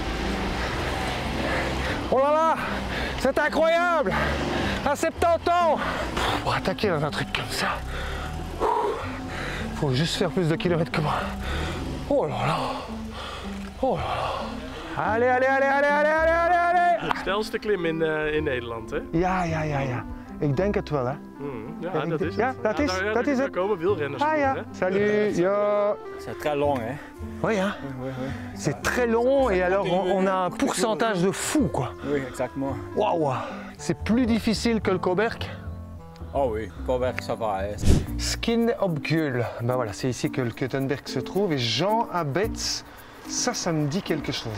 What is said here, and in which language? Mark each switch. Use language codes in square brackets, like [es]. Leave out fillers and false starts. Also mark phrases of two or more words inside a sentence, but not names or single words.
[fr] Oh là là, c'est incroyable. À 70 ans, pour attaquer dans un truc comme ça, il faut juste faire plus de kilomètres que moi. Oh là là. Oh là là. Allez, allez, allez, allez, allez, allez, allez, allez. [nl] Het snelste klim in Nederland, hè? Ja. Ik denk het wel, hè. Ja, dat is het. Ja, dat is Daar het. komen wielrenners Ah voor, ja, hè? [fr] salut, yo. C'est très long, hein? Oui, hein. Oui. C'est très long et alors on a un pourcentage de fou, quoi. Oui, exactement. Waouh. C'est plus difficile que le Koberg. Oh oui, Koberg, ça va. Hein. Skin op Gueul. Ben voilà, c'est ici que le Keutenberg se trouve. Et Jean Abetz, ça me dit quelque chose.